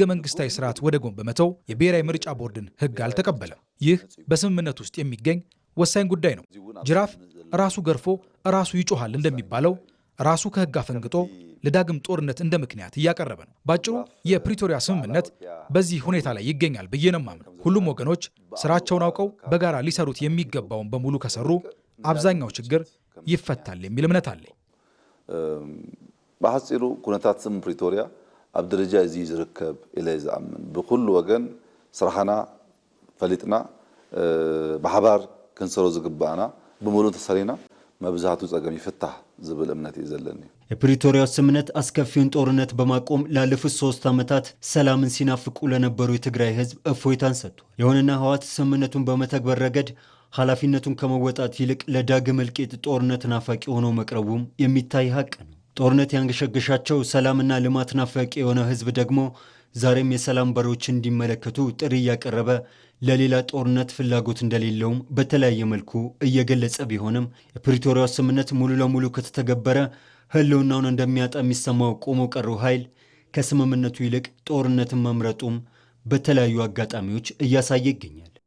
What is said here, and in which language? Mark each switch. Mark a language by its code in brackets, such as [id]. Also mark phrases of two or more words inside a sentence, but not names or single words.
[am] መንግስታዊ ስርዓት ወደ ጎን በመተው የብሔራዊ ምርጫ ቦርድን ሕግ አልተቀበለም። ይህ በስምምነት ውስጥ የሚገኝ ወሳኝ ጉዳይ ነው። ጅራፍ ራሱ ገርፎ ራሱ ይጮሃል እንደሚባለው ራሱ ከሕግ አፈንግጦ ለዳግም ጦርነት እንደ ምክንያት እያቀረበ ነው። ባጭሩ የፕሪቶሪያ ስምምነት በዚህ ሁኔታ ላይ ይገኛል ብዬ ነው የማምነው። ሁሉም ወገኖች ስራቸውን አውቀው በጋራ ሊሰሩት የሚገባውን በሙሉ ከሰሩ አብዛኛው ችግር ይፈታል የሚል እምነት አለኝ። [ti] በሐጺሩ ኩነታት ስም ፕሪቶሪያ ኣብ ደረጃ እዚ ዝርከብ ኢለ ዝኣምን ብኩሉ ወገን ስራሕና ፈሊጥና ብሓባር ክንሰሮ ዝግባአና ብሙሉእ ተሰሪና መብዛቱ ጸገም ይፍታህ ዝብል እምነት ይዘለኒ። [am] የፕሪቶሪያው ስምምነት አስከፊውን ጦርነት በማቆም ላለፉት 3 ዓመታት ሰላምን ሲናፍቁ ለነበሩ የትግራይ ህዝብ እፎይታን ሰጥቷል። ይሁንና ህወሓት ስምምነቱን በመተግበር ረገድ ኃላፊነቱን ከመወጣት ይልቅ ለዳግም እልቂት ጦርነት ናፋቂ ሆኖ መቅረቡም የሚታይ ሀቅ ነው። ጦርነት ያንገሸገሻቸው ሰላምና ልማት ናፋቂ የሆነ ህዝብ ደግሞ ዛሬም የሰላም በሮችን እንዲመለከቱ ጥሪ እያቀረበ ለሌላ ጦርነት ፍላጎት እንደሌለውም በተለያየ መልኩ እየገለጸ ቢሆንም የፕሪቶሪያው ስምምነት ሙሉ ለሙሉ ከተተገበረ ህልውናውን እንደሚያጣ የሚሰማው ቆሞ ቀሩ ኃይል ከስምምነቱ ይልቅ ጦርነትን መምረጡም በተለያዩ አጋጣሚዎች እያሳየ ይገኛል።